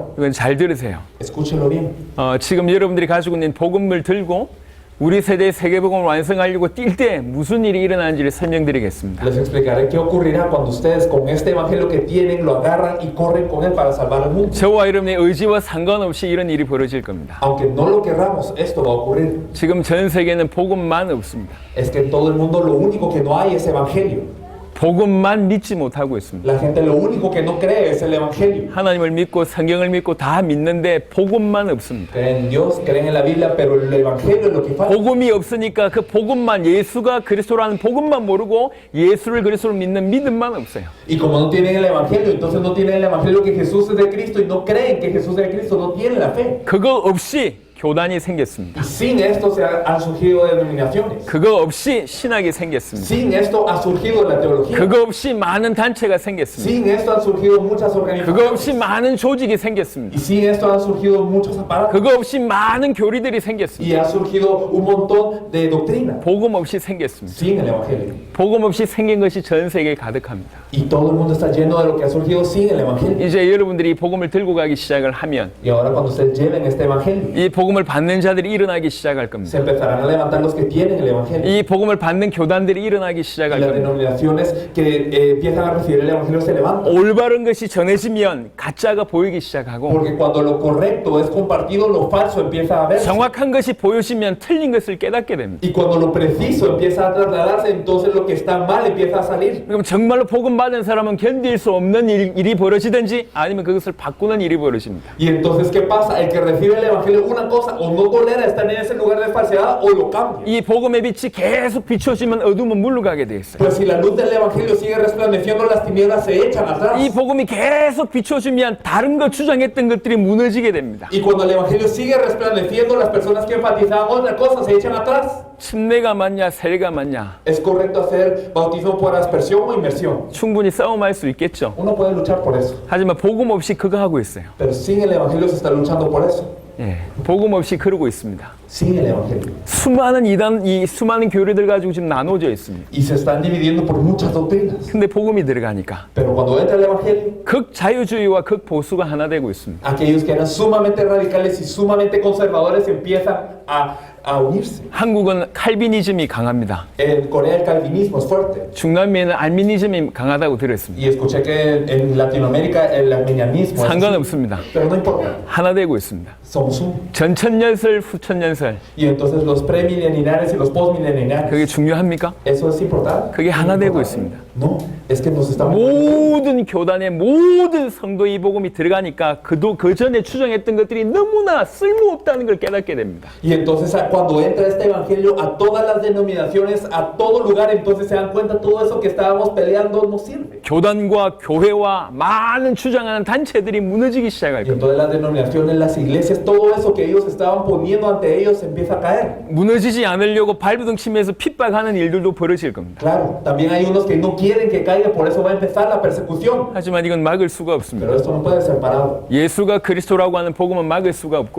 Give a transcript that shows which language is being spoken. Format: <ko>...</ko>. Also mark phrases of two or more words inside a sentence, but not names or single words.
<ko>이건 잘 들으세요.</ko> <es>Escúchenlo bien.</es> <ko>지금 여러분들이 가지고 있는 복음을 들고 우리 세대의 세계복음을 완성하려고 뛸 때 무슨 일이 일어나는지를 설명드리겠습니다.</ko> <es>Les explicaré qué ocurrirá cuando ustedes con este evangelio que tienen lo agarran y corren con él para salvar al mundo.</es> <ko>저와 여러분의 의지와 상관없이 이런 일이 벌어질 겁니다.</ko> <es>Aunque no lo querramos, esto va a ocurrir.</es> <ko>지금 전 세계는 복음만 없습니다.</ko> <es>Es que en todo el mundo lo único que no hay es evangelio.</es> <ko>복음만 믿지 못하고 있습니다.</ko> <es>La gente lo único que no cree es el evangelio.</es> <ko>하나님을 믿고 성경을 믿고 다 믿는데 복음만 없습니다.</ko> <es>Creen en Dios, creen en la Biblia, pero el evangelio es lo que falta.</es> <ko>복음이 없으니까 그 복음만 예수가 그리스도라는 복음만 모르고 예수를 그리스도로 믿는 믿음만 없어요.</ko> <es>Y como no tienen el evangelio, entonces no tienen el evangelio que Jesús es de Cristo y no creen que Jesús es de Cristo, no tienen la fe.</es> <ko>그거 없이 교단이 생겼습니다.</ko> <es>Y sin esto han surgido denominaciones.</es> <ko>그거 없이 신학이 생겼습니다.</ko> <es>Sin esto ha surgido la teología.</es> <ko>그거 없이 많은 단체가 생겼습니다.</ko> <es>Sin esto han surgido muchas</es> <ko>그거</ko> <es>organizaciones.</es> <ko>없이 많은 조직이 생겼습니다.</ko> <es>Y sin esto han surgido muchos aparatos.</es> <ko>그거 없이 많은 교리들이 생겼습니다.</ko> <es>Y ha surgido un montón de doctrina.</es> <ko>복음 없이 생겼습니다.</ko> <es>Sin el evangelio.</es> <ko>복음 없이 생긴 것이 전 세계에 가득합니다.</ko> <es>Y todo el mundo está lleno de lo que ha surgido sin el evangelio.</es> <ko>이제 여러분들이 이 복음을 들고 가기 시작을 하면</ko> <es>Y ahora cuando ustedes lleven este evangelio,</es> <ko>이 복음을 받는 자들이 일어나기 시작할 겁니다.</ko> <es>se empezarán a levantar los que tienen el evangelio.</es> <ko>이 복음을 받는 교단들이 일어나기</ko> <es>Y</es> <ko>시작할</ko> <es>las</es> <ko>겁니다.</ko> <es>denominaciones que empiezan a recibir el evangelio se levantan.</es> <ko>올바른 것이 전해지면 가짜가 보이기 시작하고</ko> <es>Porque cuando lo correcto es compartido, lo falso empieza a verse.</es> <ko>정확한 것이 보여지면 틀린 것을 깨닫게 됩니다.</ko> <es>Y cuando lo preciso empieza a trasladarse, entonces lo que está mal empieza a salir.</es> <ko>그럼 정말로 복음 받은 사람은 견딜 수 없는 일이 벌어지든지 아니면 그것을 바꾸는 일이 벌어집니다.</ko> <es>Y entonces, ¿qué pasa? El que recibe el evangelio, una cosa cosa o no tolera estar en ese lugar de falsedad o lo cambia.</es> <ko>이 복음의 빛이 계속 비춰지면 어둠은 물러가게 돼 있어요.</ko> <es>Pues si la luz del evangelio sigue resplandeciendo, las tinieblas se echan atrás.</es> <ko>이 복음이 계속 비춰지면 다른 거 주장했던 것들이 무너지게 됩니다.</ko> <es>Y cuando el evangelio sigue resplandeciendo, las personas que enfatizaban otra cosa se echan atrás.</es> <ko>침례가 맞냐 세례가 맞냐</ko> <es>¿Es correcto hacer bautismo por aspersión o inmersión?</es> <ko>충분히 싸움할 수 있겠죠.</ko> <es>Uno puede luchar por eso,</es> <ko>하지만 복음 없이 그거 하고 있어요.</ko> <es>pero sin el evangelio se está luchando por eso.</es> <ko>예, 복음 없이 그러고 있습니다.</ko> <es>Sin el evangelio.</es> <ko>수많은 이단, 이 수많은 교리들 가지고 지금 나눠져 있습니다.</ko> <es>Y se están dividiendo por muchas doctrinas.</es> <ko>근데 복음이 들어가니까</ko> <es>Pero cuando entra el evangelio,</es> <ko>극자유주의와 극보수가 하나 되고 있습니다.</ko> <es>aquellos que eran sumamente radicales y sumamente conservadores empiezan a unirse.</es> <ko>한국은 칼비니즘이 강합니다.</ko> <es>En Corea el calvinismo es fuerte.</es> <ko>중남미에는 알미니즘이 강하다고 들었습니다.</ko> <es>Y escuché que en Latinoamérica el armenianismo es así.</es> <ko>상관없습니다.</ko> <es>Pero no importa,</es> <ko>하나 되고 있습니다.</ko> <es>somos uno.</es> <ko>전천년설, 후천년설</ko> <es>Y entonces los premileniales y los</es> <ko>그게</ko> <es>postmileniales,</es> <ko>중요합니까?</ko> <es>¿eso es importante?</es> <ko>그게 하나 되고 있습니다.</ko> <es>No, es que nos estamos...</es> <ko>모든 교단의 모든 성도의 이 복음이 들어가니까 그 전에 추정했던 것들이 너무나 쓸모없다는 걸 깨닫게 됩니다.</ko> <es>Y entonces cuando entra este evangelio a todas las denominaciones, a todo lugar, entonces se dan cuenta todo eso que estábamos peleando no sirve.</es> <ko>교단과 교회와 많은 주장하는 단체들이 무너지기 시작할</ko> <es>Y</es> <ko>겁니다.</ko> <es>entonces las denominaciones, las iglesias, todo eso que ellos estaban poniendo ante ellos empieza a caer.</es> <ko>무너지지 않으려고 발버둥 치면서 핍박하는 일들도 벌어질 겁니다.</ko> <es>Claro, también hay unos que no quieren que caiga, por eso va a empezar la persecución.</es> <ko>하지만 이건 막을 수가 없습니다.</ko> <es>Pero esto no puede ser parado.</es> <ko>예수가 그리스도라고 하는 복음은 막을 수가 없고</ko>